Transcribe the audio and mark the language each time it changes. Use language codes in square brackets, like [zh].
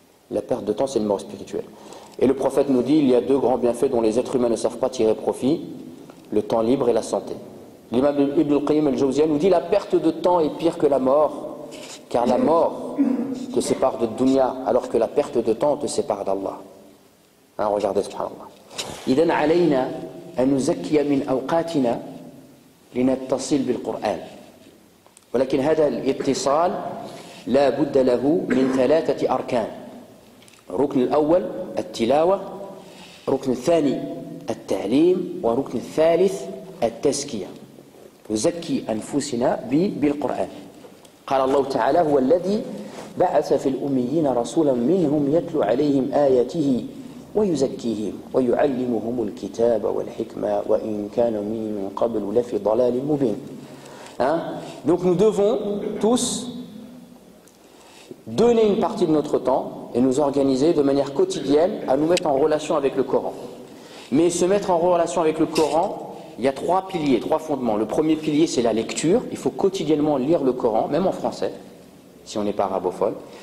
[fr] La perte de temps c'est une mort spirituelle. Et le prophète nous dit il y a 2 grands bienfaits dont les êtres humains ne savent pas tirer profit, le temps libre et la santé. L'imam Ibn al-Qayyim al-Jawziyya nous dit la perte de temps est pire que la mort, car la mort te sépare de dunya alors que la perte de temps te sépare d'Allah. Hein, regardez subhanallah. [ar] إذن علينا أن نزكي من أوقاتنا لنتصل بالقرآن، ولكن هذا الاتصال لا بد له من 3 أركان. الركن الأول التلاوة، الركن الثاني التعليم، والركن الثالث التزكية. نزكي أنفسنا بالقرآن. قال الله تعالى هو الذي بعث في الأميين رسولا منهم يتلو عليهم آياته ويزكيهم ويعلمهم الكتاب والحكمة وإن كانوا من قبل لفي ضلال مبين. [fr] Donc nous devons tous donner une partie de notre temps et nous organiser de manière quotidienne à nous mettre en relation avec le Coran. Mais se mettre en relation avec le Coran, il y a 3 piliers, 3 fondements. Le premier pilier c'est la lecture, il faut quotidiennement lire le Coran, même en français, si on n'est pas arabophone.